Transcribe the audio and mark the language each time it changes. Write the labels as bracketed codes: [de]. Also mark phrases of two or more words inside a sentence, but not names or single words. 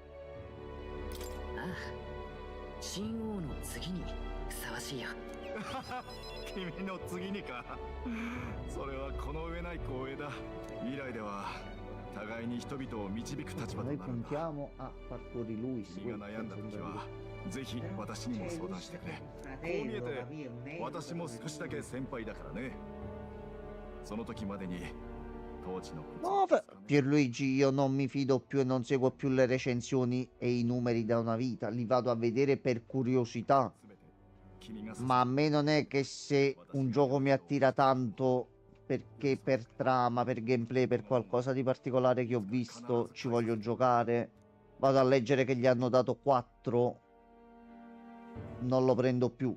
[ja] 新王の次にふさわしいよ。君の次にか。それはこの上ない光栄だ。未来では互いに人々を導く立場とな [it] Noi [ja] るんだ。 [it] puntiamo a far fuori lui. [ja] 君が悩んだ時はぜひ私にも相談してくれ。こう見えて私も少しだけ先輩だからね。その時までに統治の [it] No, Pierluigi, io non mi fido più e non seguo più le recensioni e i numeri da una vita, li vado a vedere per curiosità. Ma a me non è che se un gioco mi attira tanto perché per trama, per gameplay, per qualcosa di particolare che ho visto, ci voglio giocare, vado a leggere che gli hanno dato 4, non lo prendo più.